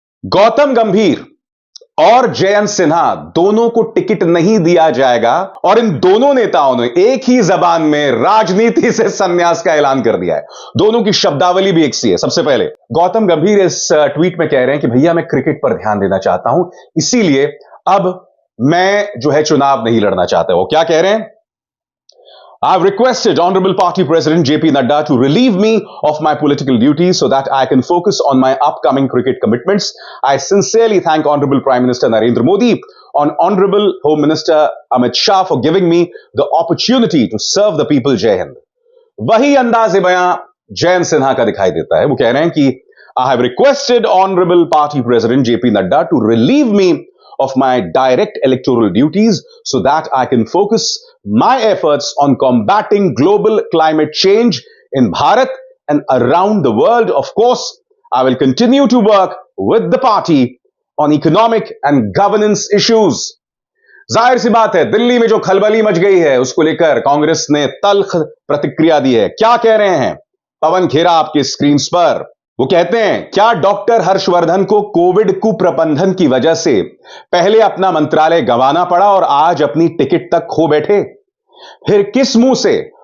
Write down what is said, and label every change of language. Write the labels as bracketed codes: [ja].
[hi] गौतम गंभीर और जयंत सिन्हा दोनों को टिकट नहीं दिया जाएगा और इन दोनों नेताओं ने एक ही जबान में राजनीति से संन्यास का ऐलान कर दिया है। दोनों की शब्दावली भी एक सी है। सबसे पहले गौतम गंभीर इस ट्वीट में कह रहे हैं कि भैया मैं क्रिकेट पर ध्यान देना चाहता हूं, इसीलिए अब मैं जो है चुनाव नहीं लड़ना चाहता। वो क्या कह रहे हैं? [en] I've requested Honorable Party President JP Nadda to relieve me of my political duties so that I can focus on my upcoming cricket commitments. I sincerely thank Honorable Prime Minister Narendra Modi and Honorable Home Minister Amit Shah for giving me the opportunity to serve the people. Jai Hind. [hi] वही अंदाज़ बयां जयंत सिन्हा का दिखाई देता है। वो कह रहे हैं कि [en] I have requested Honorable Party President JP Nadda to relieve me of my direct electoral duties so that I can focus my efforts on combating global climate change in Bharat and around the world. Of course, I will continue to work with the party on economic and governance issues. [hi] जाहिर सी बात है, दिल्ली में जो खलबली much गई है उसको लेकर कांग्रेस ने तल्ख प्रतिक्रिया दी है। क्या कह रहे हैं पवन खेरा आपके स्क्रीन पर? वो कहते हैं, क्या डॉक्टर हर्षवर्धन को कोविड कुप्रबंधन की वजह से पहले अपना मंत्रालय गंवाना पड़ा और आज अपनी टिकट तक खो बैठे? फिर किस मुंह से